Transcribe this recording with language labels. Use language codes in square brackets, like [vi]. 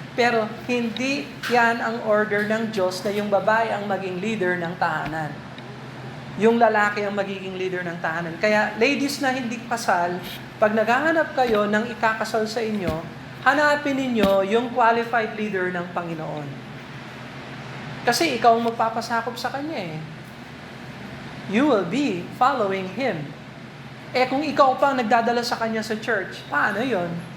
[tl] Pero hindi yan ang order ng Diyos na yung babae ang maging leader ng tahanan. Yung lalaki ang magiging leader ng tahanan. Kaya ladies na hindi kasal, pag naghahanap kayo ng ikakasal sa inyo, hanapin ninyo yung qualified leader ng Panginoon. Kasi ikaw ang magpapasakop sa kanya eh. [en] You will be following Him. [tl] Kung ikaw pa ang nagdadala sa kanya sa church, paano yon?